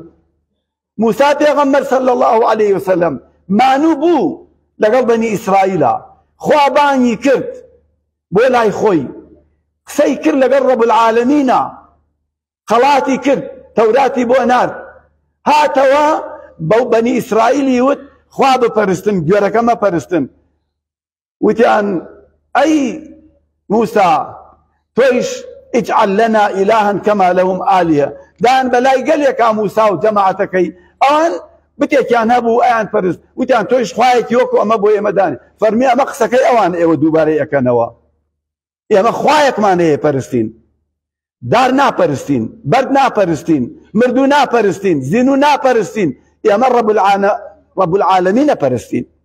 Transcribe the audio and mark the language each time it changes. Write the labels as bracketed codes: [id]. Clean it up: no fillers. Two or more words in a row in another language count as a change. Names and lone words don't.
[ckb] موسا پێغەمبەر [ar] صلی الله علیه وسلم [ckb] مانوو بوو لەگەڵ بەنی ئیسرائیلە، خوا بانگی کرد بۆ لای خۆی، قسەی کرد لەگەڵ [ar] ڕەب العالەمینە، [ckb] خەڵاتی کرد، تەوراتی بۆ نارد، هاتەوە بەو بەنی ئیسرائیلی وت خوا بپەرستن، گوێرەکە مەپەرستن. وتیان ئەی موسا تۆیش [ar] اجعل لنا إلها كما لهم آلهة، [ckb] دان بەلای گەلێکا موسا و جەماعەتەکەی ئەوان بتێکیان هەبوو ئەیان پەرست، وتیان تۆیش خوایەکی وەکو ئەمە بۆ ئێمە دانی. فەرمی ئەمە قسەکەی ئەوان ئێوە دووبارەی ئەکەنەوە، ئێمە خوایەکمان هەیە پەرستین، دار ناپەرستین، بەرد ناپەرستین، مردوو ناپەرستین، زین و ناپەرستین، ئێمە [ar] ڕەب العالەمینە [ckb] پەرستین.